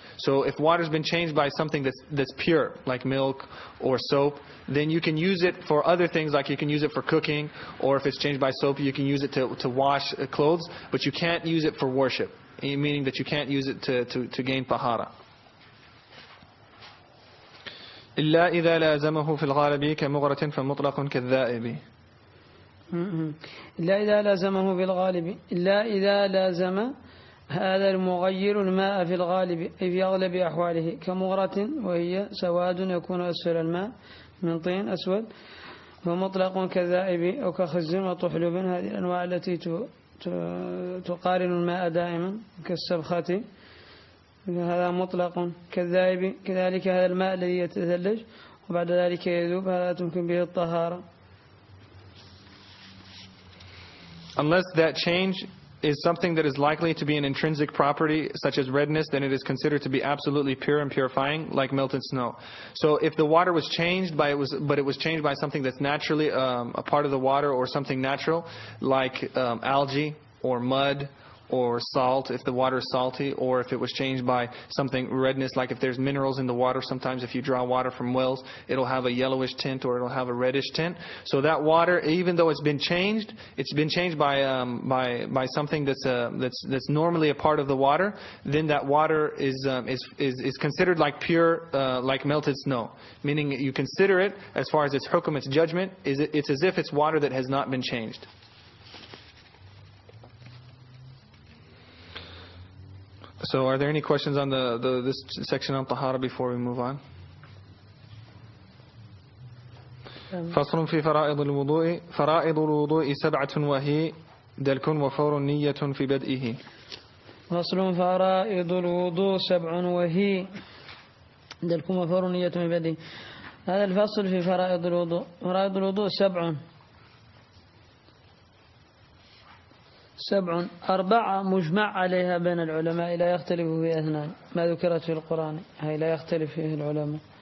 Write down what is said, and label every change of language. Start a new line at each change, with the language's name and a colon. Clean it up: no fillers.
English: So if water's been changed by something that's pure, like milk or soap, then you can use it for other things, like you can use it for cooking, or if it's changed by soap, you can use it to wash clothes, but you can't use it for worship, meaning that you can't use it to gain tahara.
Arabic: إلا إذا لازمه في الغالب كمغرة فمطلق كالذائب. إلا إذا لازمه في الغالب، إلا إذا لازم هذا المغير الماء في الغالب أي في أغلب أحواله، كمغرة وهي سواد يكون أسفل الماء من طين أسود، ومطلق كذائب أو كخز وطحلب، هذه الأنواع التي تقارن الماء دائما كالسبخة، هذا مطلق. كالذائب كذلك هذا الماء الذي يتثلج وبعد ذلك يذوب، هذا تمكن به الطهارة.
English: Unless that change is something that is likely to be an intrinsic property, such as redness, then it is considered to be absolutely pure and purifying, like melted snow. So if the water was changed but it was changed by something that's naturally a part of the water, or something natural, like algae or mud or salt, if the water is salty, or if it was changed by something redness, like if there's minerals in the water. Sometimes if you draw water from wells, it'll have a yellowish tint or it'll have a reddish tint. So that water, even though it's been changed by something that's normally a part of the water, then that water is considered like pure, like melted snow. Meaning you consider it, as far as its hukum, its judgment, it's as if it's water that has not been changed. So are there any questions on this section on Tahara before we move on?
Arabic: فصل في فرائض الوضوء. فرائض الوضوء 7 وهي دلك وفور نية في بدئه. فصل فرائض الوضوء 7 وهي دلك وفور نية في بدئه. هذا الفصل في فرائض الوضوء. فرائض الوضوء 7، 4 مجمع عليها بين العلماء، لا يختلف فيها 2 ما ذكرت في القرآن، هي لا يختلف فيه العلماء.